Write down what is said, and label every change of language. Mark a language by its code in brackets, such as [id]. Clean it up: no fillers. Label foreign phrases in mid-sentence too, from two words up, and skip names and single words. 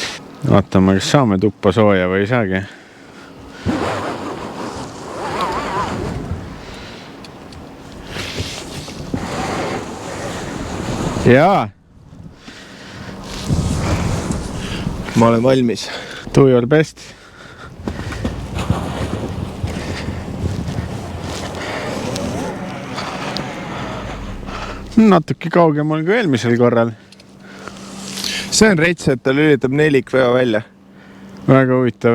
[et] Vaatame, kas saame tuppa sooja või ei saagi. Jaa. Ma olen valmis. [en] Do your best. [et] Natuke kaugemal kui eelmisel korral. See on rets, et ta lülitab nelikveo välja. Väga huvitav.